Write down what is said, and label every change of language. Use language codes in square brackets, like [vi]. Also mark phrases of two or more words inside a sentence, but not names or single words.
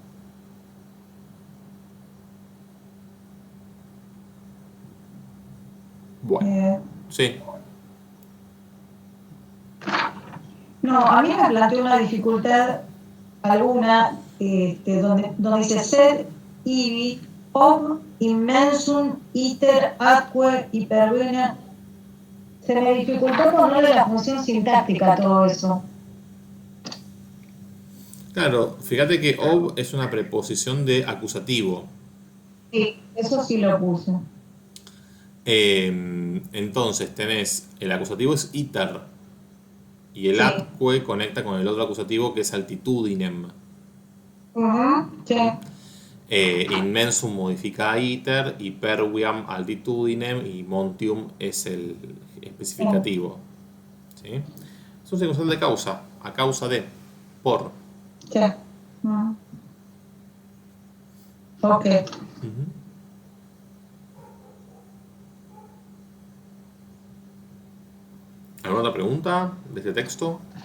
[es] Bueno, sí. No, a mí me planteó una dificultad alguna donde dice [la] sed ibi ob immensum iter atque hypervena. [es] Se me dificultó ponerle la función sintáctica a todo eso. Claro, fíjate que ob es una preposición de acusativo. Sí, eso sí lo puse. Entonces tenés, el acusativo es iter y el Sí. atque conecta con el otro acusativo que es altitudinem. Sí. Immensum modifica a iter, [la] hyperviam altitudinem [es] y montium es el especificativo. ¿Sí? Es un circunstancial de causa, a causa de, por. Sí. Ok. ¿Alguna otra pregunta de este texto?